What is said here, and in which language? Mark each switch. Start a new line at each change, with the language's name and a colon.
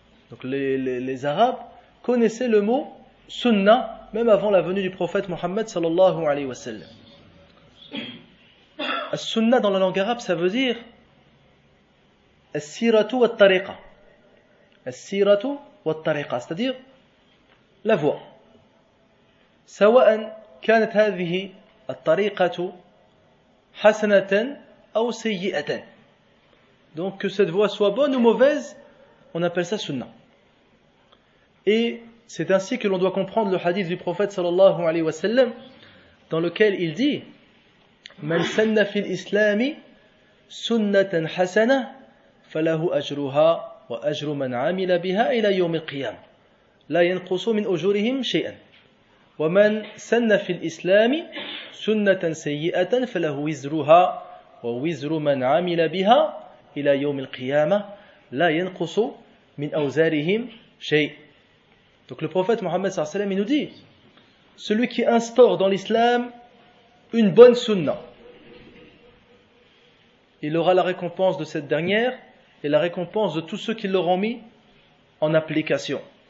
French: Donc les Arabes connaissaient le mot sunna même avant la venue du prophète Mohammed
Arabic: sallallahu alayhi wa sallam. As-sunna
French: dans la langue arabe, ça veut dire
Arabic: as-siratu wat-tariqa. As-siratu wat-tariqa,
French: c'est-à-dire la voie.
Arabic: سواء كانت هذه الطريقة حسنة أو سيئة.
French: Donc que cette voie soit bonne ou mauvaise, on appelle ça sunna. Et c'est ainsi que l'on doit comprendre le hadith du prophète sallallahu alayhi wa sallam dans lequel il dit
Arabic: Man sanna fil islami sunnatan hasana falahu ajruha wa ajru man amila biha ila yawm al-qiyam la yanqusu min ujurihim shay'an wa man sanna fil islami سنة سيئة فله وزرها ووزر من عمل بها إلى يوم القيامة لا ينقص من أوزارهم شيء.
French: Donc le prophète Mohammed
Arabic: sallallahu alayhi wa sallam,
French: il nous dit, celui qui instaure dans l'islam une bonne sunna, il aura la récompense de cette dernière et la récompense de tous ceux qui l'auront mis en application.